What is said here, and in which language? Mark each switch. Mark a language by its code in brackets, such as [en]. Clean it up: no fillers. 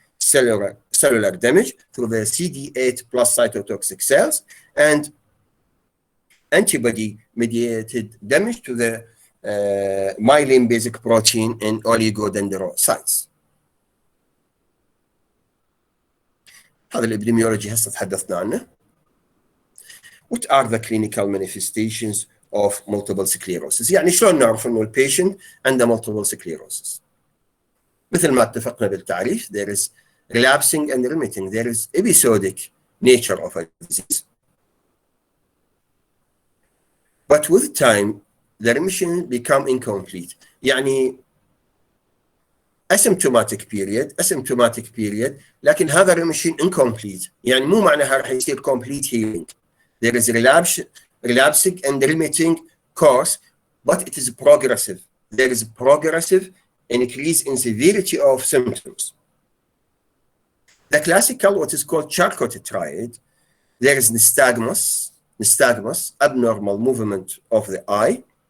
[en] Cellular damage through the CD8 plus cytotoxic cells, and antibody-mediated damage to the myelin basic protein in oligodendrocytes. [ar] هذا الابديميولوجي هسه تحدثنا عنه. [en] What are the clinical manifestations of multiple sclerosis? [ar] يعني شلون نعرف انه البيشنت عنده multiple sclerosis؟ مثل ما اتفقنا بالتعريف, [en] there is relapsing and remitting. There is episodic nature of a disease. But with time, the remission become incomplete. [ar] يعني [en] asymptomatic period, [ar] لكن هذا [en] remission incomplete. [ar] يعني مو معناها راح يصير complete healing. [en] There is relapsing and remitting course, but it is progressive. There is progressive increase in severity of symptoms. The classical, what is called Charcot triad, there is nystagmus, abnormal movement of the eye.